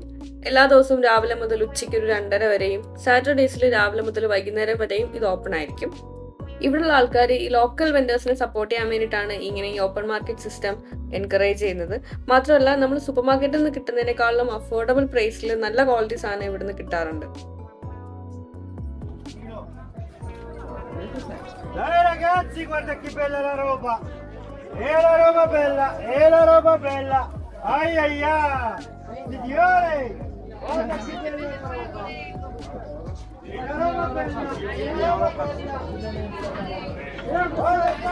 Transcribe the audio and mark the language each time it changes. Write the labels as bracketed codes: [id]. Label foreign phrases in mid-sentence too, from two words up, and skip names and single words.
[ml] എല്ലാ ദിവസവും രാവിലെ മുതൽ ഉച്ചയ്ക്ക് ഒരു 2:30 വരെയും സാറ്റർഡേസിൽ രാവിലെ മുതൽ വൈകുന്നേരം വരെയും ഇത് ഓപ്പൺ ആയിരിക്കും. ഇവിടെയുള്ള ആൾക്കാർ ഈ [en] local vendorsine support [ml] ചെയ്യാൻ വേണ്ടിയിട്ടാണ് ഇങ്ങനെ ഈ [en] open market system encourage [ml] ചെയ്യുന്നത്. മാത്രമല്ല, നമ്മൾ [en] super marketil [ml] നിന്ന് കിട്ടുന്നതിനേക്കാളും [en] affordable priceil [ml] നല്ല ക്വാളിറ്റി സാധനം ഇവിടുന്ന് കിട്ടാറുണ്ട്. [it] Dai ragazzi, guarda che bella la roba! E la roba bella, e la roba bella! Ai ai ai! Signore! Guarda che bella la roba! E la roba bella, e la roba bella!